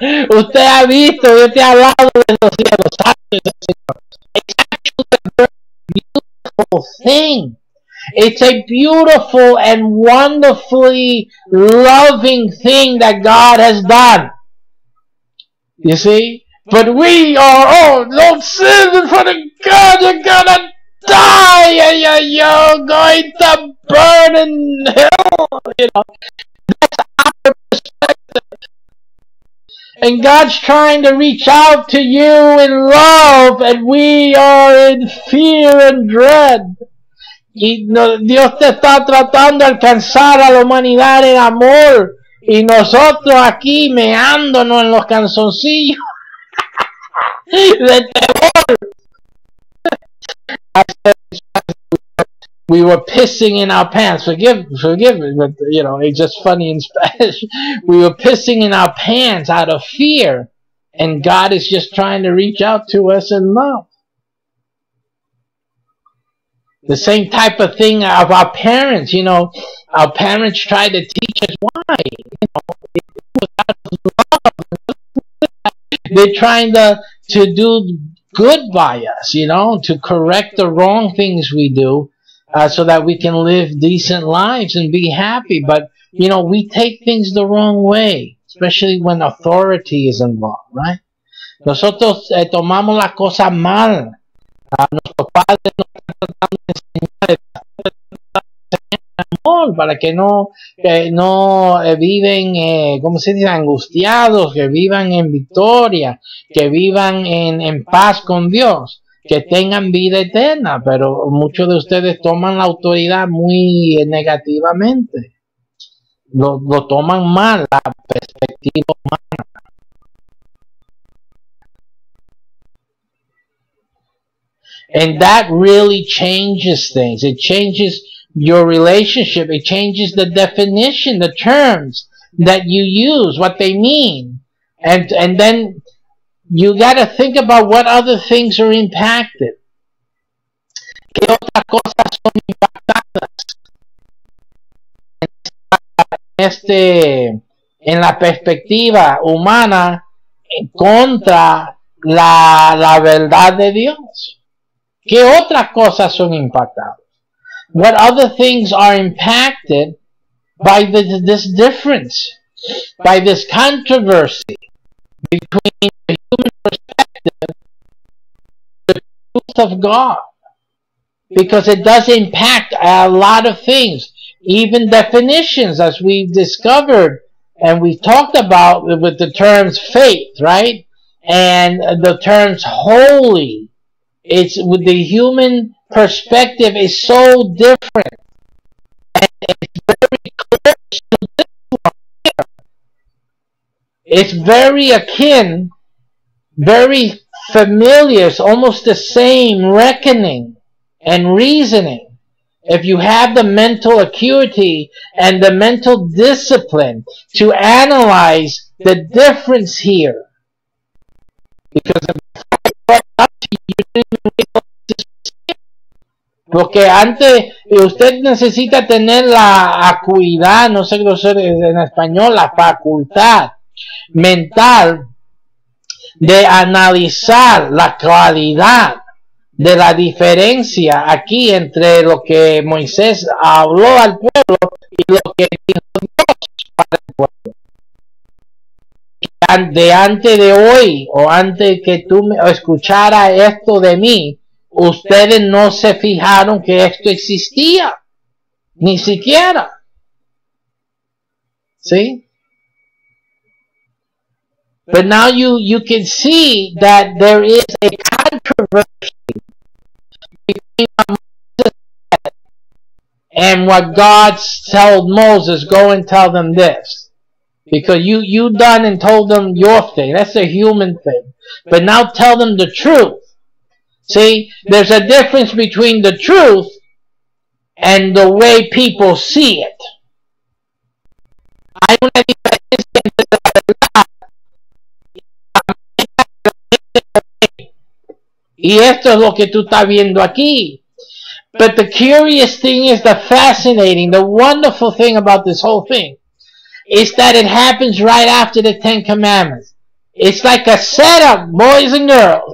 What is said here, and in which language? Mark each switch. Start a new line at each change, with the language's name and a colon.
Spanish: Usted ha visto, yo te he hablado desde los cielos.
English: It's actually a very beautiful thing. It's a beautiful and wonderfully loving thing that God has done. You see? But we are, oh, don't sin in front of God, you're gonna die, you're going to burn in hell, you know. That's our perspective. And God's trying to reach out to you in love, and we are in fear and dread.
Spanish: Y Dios te está tratando de alcanzar a la humanidad en amor, y nosotros aquí meándonos en los calzoncillos de terror.
English: We were pissing in our pants. Forgive me, but you know, it's just funny in Spanish. We were pissing in our pants out of fear, and God is just trying to reach out to us in love. The same type of thing of our parents. You know, our parents tried to teach us why. You know, it was out of love. They're trying to do good by us, you know, to correct the wrong things we do, so that we can live decent lives and be happy. But, you know, we take things the wrong way, especially when authority is involved, right?
Spanish: Nosotros tomamos las cosas mal. Nuestros padres nos están tratando de enseñar amor para que no viven, ¿cómo se dice? Angustiados, que vivan en victoria, que vivan en paz con Dios, que tengan vida eterna. Pero muchos de ustedes toman la autoridad muy negativamente, lo toman mal, la perspectiva humana.
English: And that really changes things. It changes your relationship. It changes the definition, the terms that you use, what they mean. And then you got to think about what other things are impacted.
Spanish: ¿Qué otras cosas son impactadas en la perspectiva humana contra la verdad de Dios? ¿Qué otras cosas son impactadas?
English: What other things are impacted by this difference, by this controversy between the human perspective and the truth of God? Because it does impact a lot of things, even definitions, as we've discovered and we've talked about with the terms faith, right? and the terms holy. It's with the human perspective is so different. It's very close to this one here. It's very akin, very familiar. It's almost the same reckoning and reasoning. If you have the mental acuity and the mental discipline to analyze the difference here. Because
Spanish: porque antes usted necesita tener la acuidad, no sé qué ser en español, la facultad mental de analizar la claridad de la diferencia aquí entre lo que Moisés habló al pueblo y lo que dijo Dios para el pueblo. De antes de hoy o antes que tú escuchara esto de mí, ustedes no se fijaron que esto existía, ni siquiera. ¿Sí?
English: But now you can see that there is a controversy between what Moses said and what God told Moses, go and tell them this. Because you done and told them your thing. That's a human thing. But now tell them the truth. See, there's a difference between the truth and the way people see it.
Spanish: Hay una diferencia entre la verdad y esto es lo que tú estás viendo aquí.
English: But the curious thing is, the fascinating, the wonderful thing about this whole thing is that it happens right after the Ten Commandments. It's like a setup, boys and girls.